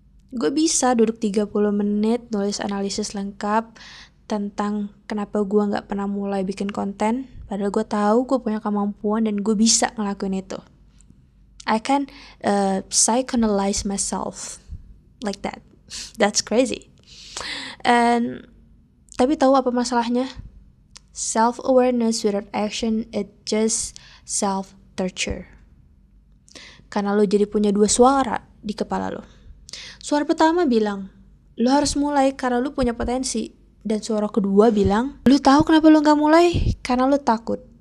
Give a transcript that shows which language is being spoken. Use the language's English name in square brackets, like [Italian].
[Indonesian] Gue bisa duduk 30 menit nulis analisis lengkap tentang kenapa gue gak pernah mulai bikin konten, padahal gue tahu gue punya kemampuan dan gue bisa ngelakuin itu. [English] I can psychoanalyze myself like that. That's crazy. [Indonesian] And tapi tahu apa masalahnya? [English] Self-awareness without action, it just self-torture. [Indonesian] Karena lo jadi punya dua suara di kepala lo. Suara pertama bilang, lo harus mulai karena lo punya potensi. Dan suara kedua bilang, lo tahu kenapa lo gak mulai? Karena lo takut.